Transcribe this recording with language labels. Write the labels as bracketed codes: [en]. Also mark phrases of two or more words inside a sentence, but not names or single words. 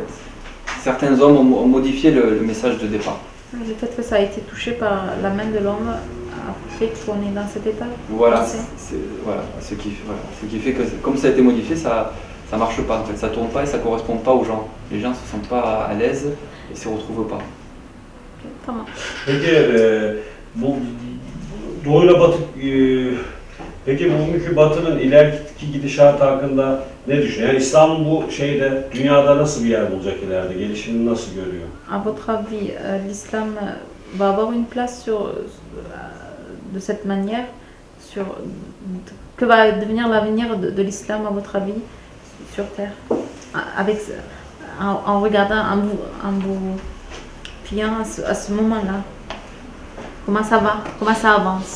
[fr] Certains hommes ont modifié le message de départ. Le fait que ça a été touché par la main de l'homme a fait qu'on est dans cet état. Voilà, ce qui fait que comme ça a été modifié, ça marche pas en fait, ça tourne pas et ça correspond pas aux gens. Les gens se sentent pas à l'aise et se retrouvent pas. [tr] Tamam. Peki bu doğuyla batı peki bugünkü batının ileriki gidişatı hakkında ne düşünüyor? Yani İslam'ın bu şeyde dünyada nasıl bir yer bulacak ileride? Gelişimini nasıl görüyor? [fr] À votre avis, l'islam va avoir une place de cette manière que va devenir l'avenir de l'islam à votre avis sur terre, en regardant, en vous fiant à ce moment-là, comment ça avance?